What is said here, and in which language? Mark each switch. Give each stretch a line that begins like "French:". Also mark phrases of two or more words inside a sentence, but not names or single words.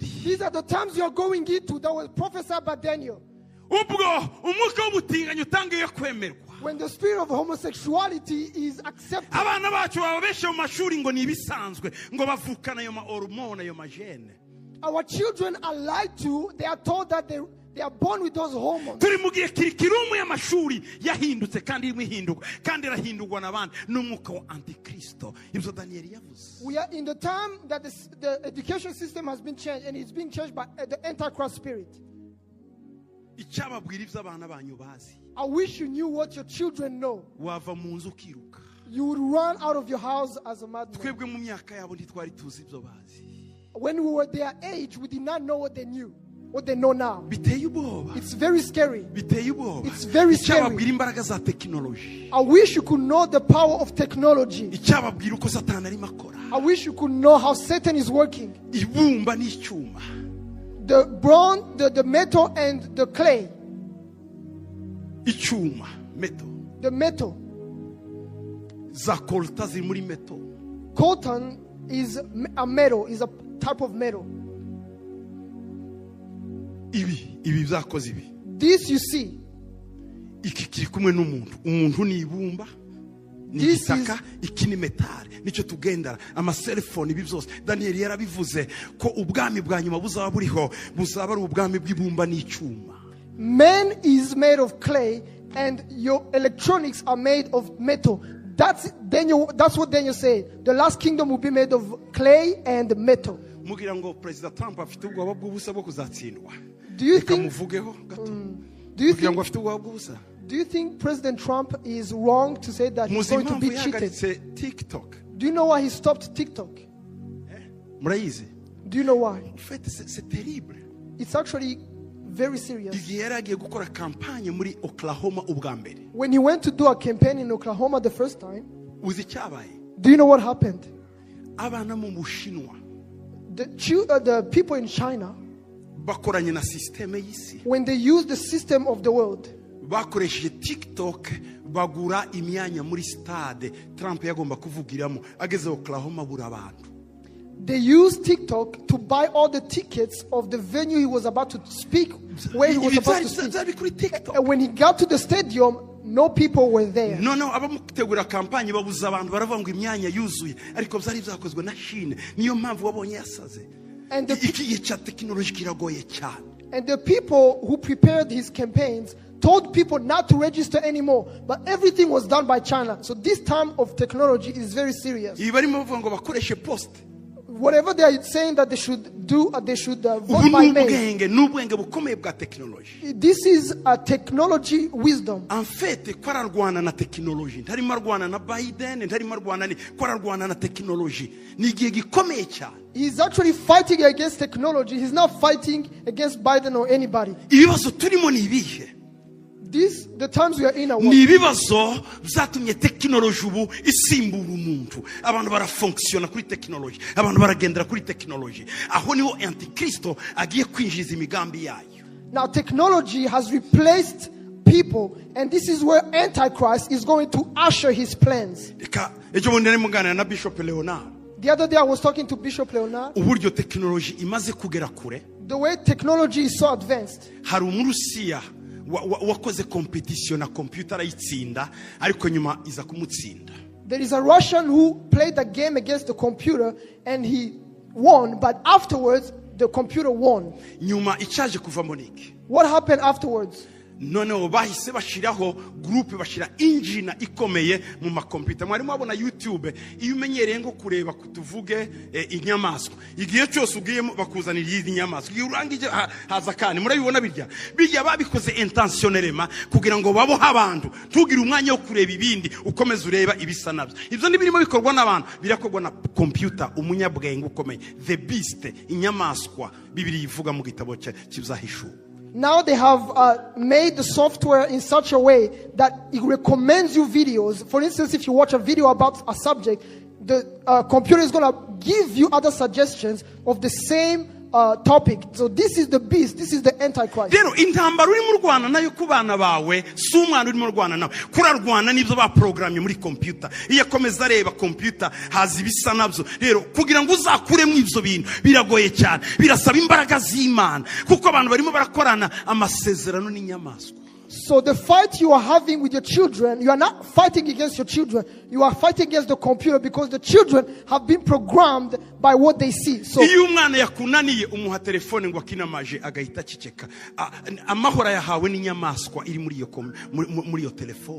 English: These are the times you are going into that was prophesied by Daniel.
Kinyarwanda: Ubwo umwuka w'ubutinganyi utangiye kwemerwa.
English: When the spirit of homosexuality is accepted.
Kinyarwanda: Abana bacu bababeshe mu mashuri ngo ni ibisanzwe ngo bavukana ayo ma hormone ayo magene.
English: Our children are lied to. They are told that they are born with those hormones.
Kinyarwanda: Turi mu gihe kirikirumu y'amashuri yahindutse kandi irimo ihinduka kandi irahindurwa n'abandi n'umwuka wa Antikristo. Ibyo Daniyeli yavuze.
English: We are in the time that the education system has been changed, and it's being changed by the Antichrist spirit.
Kinyarwanda: Icyababwira ibyo abana banyu bazi.
English: I wish you knew what your children know.
Kinyarwanda: Wava mu nzu ukiruka.
English: You would run out of your house as a madman.
Kinyarwanda: Twebwe mu myaka yabo ntitwari tuzi ibyo bazi.
English: When we were their age, we did not know what they knew, what they know now.
Kinyarwanda: Biteye ubwoba.
English: It's very scary.
Kinyarwanda: Biteye ubwoba.
English: It's very
Kinyarwanda: Icyababwira
English: scary.
Kinyarwanda: imbaraga za tekinoloji.
English: I wish you could know the power of technology.
Kinyarwanda: Icyababwira uko Satani arimo akora.
English: I wish you could know how Satan is working.
Kinyarwanda: Ibumba n'icyuma.
English: the bronze, the metal, and the clay.
Kinyarwanda: icyuma metal,
English: The metal.
Kinyarwanda: za kolta ziri muri metal.
English: Coltan is a metal, is a type of metal.
Kinyarwanda: ibi byakoze ibi.
English: This you see.
Kinyarwanda: Iki kiri kumwe n'umuntu, umuntu ni ibumba, ni igitaka, iki ni metali, nicyo tugendera. Amaselefone ibi byose Daniel yarabivuze ko ubwami bwa nyuma buzaba buriho, buzaba ari ubwami bw'ibumba n'icyuma.
English: Man is made of clay and your electronics are made of metal. That's what Daniel said. The last kingdom will be made of clay and metal.
Kinyarwanda: Mugira ngo President Trump afite ubwoba bw'ubusa bwo kuzatsindwa.
English: Do you think
Kinyarwanda: Muvugeho gato.
English: Do you
Kinyarwanda: Mugira ngo afite ubwoba bw'ubusa.
English: Do you think President Trump is wrong to say that he's going to be cheated? TikTok. Do you know why he stopped TikTok?
Kinyarwanda: Murayizi?
English: Do you know why?
French: En fait, c'est terrible.
English: It's actually very serious.
Kinyarwanda: Igihe yari agiye gukora kampanye muri Oklahoma ubwa mbere.
English: When he went to do a campaign in Oklahoma the first time,
Kinyarwanda: Uzi icyabaye?
English: do you know what happened?
Kinyarwanda: Abana mu Bushinwa
English: The people in China,
Kinyarwanda: bakoranye na systeme y'isi.
English: when they used the system of the world,
Kinyarwanda: Bakoresheje TikTok bagura imyanya muri stade Trump yagomba kuvugiramo, ageze Oklahoma bura abantu.
English: they used TikTok to buy all the tickets of the venue he was about to speak, where he was supposed to speak.
Kinyarwanda: Byari kuri TikTok.
English: And when he got to the stadium, no people were there.
Kinyarwanda: No, abamutegura kampanye babuza abantu baravuga ngo imyanya yuzuye, ariko byari byakozwe na Chine. Niyo mpamvu wabonye yasaze.
English: And the,
Kinyarwanda: Iki cya technology kiragoye cyane.
English: and the people who prepared his campaigns told people not to register anymore, but everything was done by China. So this time of technology is very serious.
Kinyarwanda: Ibi barimo bavuga ngo bakoreshe post.
English: Whatever they are saying that they should do, they should vote
Kinyarwanda: Ubu
English: by
Kinyarwanda: ni
English: mail.
Kinyarwanda: ubwenge bukomeye bwa technology.
English: This is a technology wisdom.
French: En fait,
Kinyarwanda: ko ararwana na technology. Ntarimo arwana na Biden, ntarimo arwana ni ko ararwana na technology. Ni igihe gikomeye cyane.
English: He's actually fighting against technology. He's not fighting against Biden or anybody.
Kinyarwanda: Ibibazo turimo ni ibihe?
English: The times we are in are
Kinyarwanda: Ni ibibazo byatumye technology ubu isimbura umuntu. Abantu barafunctiona kuri technology. Abantu baragendera kuri technology. Aho niho Antichrist agiye kwinjiza imigambi yayo.
English: Now technology has replaced people, and this is where Antichrist is going to usher his plans.
Kinyarwanda: Ejo bundi nari muganira na Bishop Leonard.
English: The other day I was talking to Bishop Leonard.
Kinyarwanda: Uburyo technology imaze kugera kure.
English: The way technology is so advanced.
Kinyarwanda: Hari umurusiya wakoze competition na computer arayitsinda, ariko nyuma iza kumutsinda.
English: There is a Russian who played a game against the computer and he won, but afterwards the computer won.
Kinyarwanda: Nyuma icyaje kuvamo niki?
English: What happened afterwards?
Kinyarwanda: Noneho bahise bashiraho groupe, bashira engine ikomeye mu makompiyuta. Mwari mwabona YouTube, iyo umenyereye ngo kureba kutuvuge inyamaswa, igihe cyose ugiyemo bakuzanira iyi nyamaswa, iyo urangije haza kandi murabibona birya babikoze intentionnellement kugira ngo babo abantu tugira umwanya wo kureba ibindi, ukomeza ureba ibisa nabyo. Ibyo ni birimo bikorwa n'abantu, birakorwa na computer, umunyabwenge ukomeye,
English: the beast,
Kinyarwanda: inyamaswa Bibiri ivuga mu gitabo cy'ibyahishuwe.
English: Now they have made the software in such a way that it recommends you videos. For instance, if you watch a video about a subject, the computer is going to give you other suggestions of the same topic. So this is the beast. This is the Antichrist.
Kinyarwanda: Rero intambara uri mu Rwanda nayo ku bana bawe si umwana uri mu Rwanda nawe kurarwana n'ibyo baprogramye muri computer. Iyo akomeza areba computer hazi ibisa nabyo. Rero kugira ngo uzakuremo ibyo bintu biragoye cyane, birasaba imbaraga z'Imana kuko abantu barimo barakorana amasezerano n'inyamaswa.
English: So the fight you are having with your children, you are not fighting against your children. You are fighting against the computer because the children have been programmed by what they see. So
Kinyarwanda: iyo umwana yakunaniye umuha telefone ngo akinamaje agahita ciceka, amahora yahawe n'inyamaswa iri muri iyo telefone.